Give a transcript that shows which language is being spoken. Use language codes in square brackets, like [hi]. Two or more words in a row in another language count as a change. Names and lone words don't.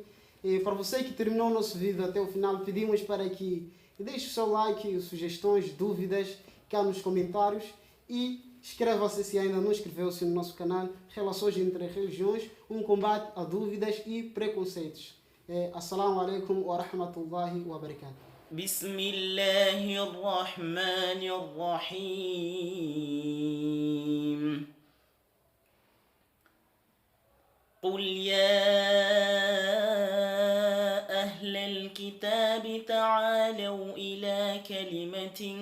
[pt] E para você que terminou o nosso vídeo até o final, pedimos para que deixe o seu like, sugestões, dúvidas cá nos comentários e inscreva-se se ainda não inscreveu-se no nosso canal Relações entre Religiões, um combate a dúvidas e preconceitos. [ar] السلام عليكم ورحمة الله وبركاته. بسم الله الرحمن الرحيم قل يا أهل الكتاب تعالوا إلى كلمة